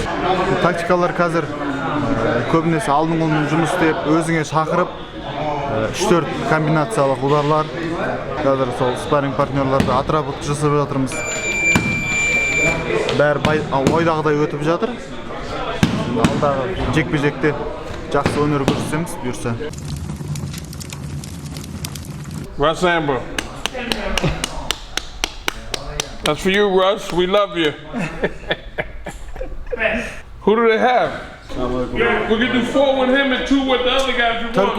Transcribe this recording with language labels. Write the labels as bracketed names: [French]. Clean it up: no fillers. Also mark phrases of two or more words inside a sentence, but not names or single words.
[Kazakh] Тактикалар қазір көбінесе алдың қолмен жұмыс істеп, өзіңе шақырып 3-4 комбинациялық ударлар. Қазір сол спарринг партнерларды отработка жасап жатырмыз. Бәрі ойдағыдай өтіп жатыр. Алдағы жекпе-жекте жақсы өнер көрсетеміз бұйырса. [English] Russ Amber. That's for you, Russ. We love you. Who do they have? We can do 4 with him and 2 with the other guy if you want.